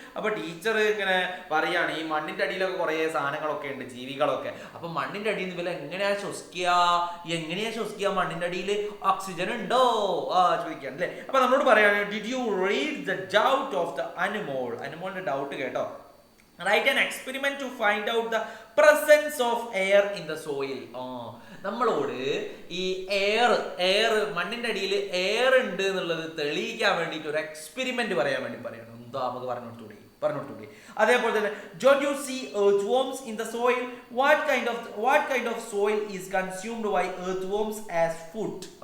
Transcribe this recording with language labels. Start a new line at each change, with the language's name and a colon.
Malayalam: അപ്പൊ ടീച്ചർ ഇങ്ങനെ പറയാണ്, ഈ മണ്ണിന്റെ അടിയിലൊക്കെ കുറെ സാധനങ്ങളൊക്കെ ഉണ്ട്, ജീവികളൊക്കെ. അപ്പൊ മണ്ണിന്റെ അടിയിൽ നിന്ന് ഇവരെ എങ്ങനെയാ ശ്വസിക്കുക? മണ്ണിന്റെ അടിയിൽ ഓക്സിജൻ ഉണ്ടോ? ചോദിക്കാൻ അല്ലേ? അപ്പൊ നമ്മളോട് പറയാണ്,
English: did you read the doubt of the
Malayalam: അനിമോളിന്റെ doubt കേട്ടോ.
English: Write an experiment to find out the presence of air in the soil.
Malayalam: നമ്മളോട് ഈ എയർ മണ്ണിന്റെ അടിയിൽ എയർ ഉണ്ട് എന്നുള്ളത് തെളിയിക്കാൻ വേണ്ടിയിട്ട് ഒരു എക്സ്പെരിമെന്റ് പറയാൻ വേണ്ടി പറയണം. എന്താ നമുക്ക് പറഞ്ഞു കൊടുത്തൂടെ? അതേപോലെ തന്നെ,
English: don't you see earthworms in the soil? What kind of soil is consumed by earthworms as food?